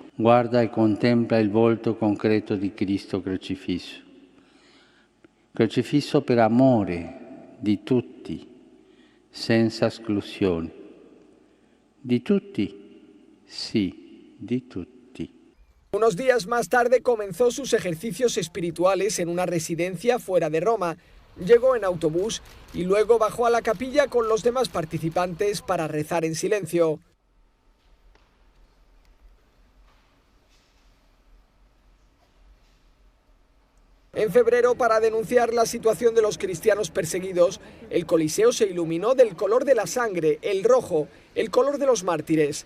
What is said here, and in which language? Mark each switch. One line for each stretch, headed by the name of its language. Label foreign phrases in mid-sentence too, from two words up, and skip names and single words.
Italian: Guarda e contempla il volto concreto di Cristo crocifisso. Crocifisso per amore di tutti, senza esclusione. Di tutti, sí, di tutti.
Spanish: Unos días más tarde comenzó sus ejercicios espirituales en una residencia fuera de Roma. Llegó en autobús y luego bajó a la capilla con los demás participantes para rezar en silencio. En febrero, para denunciar la situación de los cristianos perseguidos, el Coliseo se iluminó del color de la sangre, el rojo, el color de los mártires.